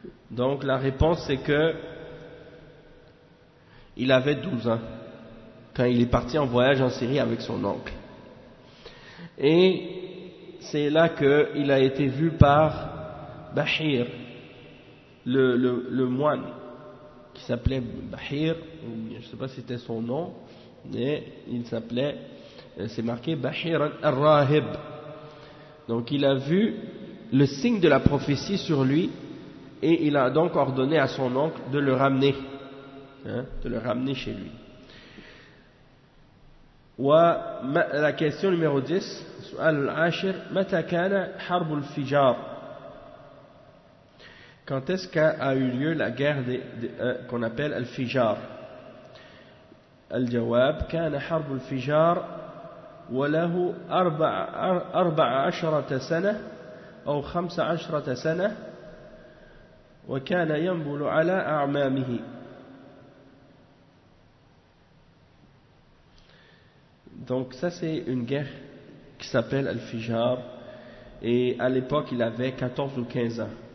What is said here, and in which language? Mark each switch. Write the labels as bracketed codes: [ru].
[fr] Donc la réponse c'est que il avait 12 ans quand il est parti en voyage en Syrie avec son oncle, et c'est là que il a été vu par Bahir, le moine qui s'appelait Bahir, je ne sais pas si c'était son nom, mais il s'appelait, c'est marqué Bahir al-Rahib. Donc il a vu le signe de la prophétie sur lui, et il a donc ordonné à son oncle de le ramener, hein, de le ramener chez lui. La question numéro 10, [ar] سؤال العاشر: متى كان حرب الفجار؟ [fr] Quand est-ce qu'a eu lieu la guerre qu'on appelle Al-Fijar? [ar] Al-Jawab, كان حرب الفجار وله أربع عشرة سنة أو خمس عشرة سنة وكان ينبل على أعمامه. [fr] Donc ça c'est une guerre qui s'appelle Al-Fijar et à l'époque il avait 14 ou 15 ans.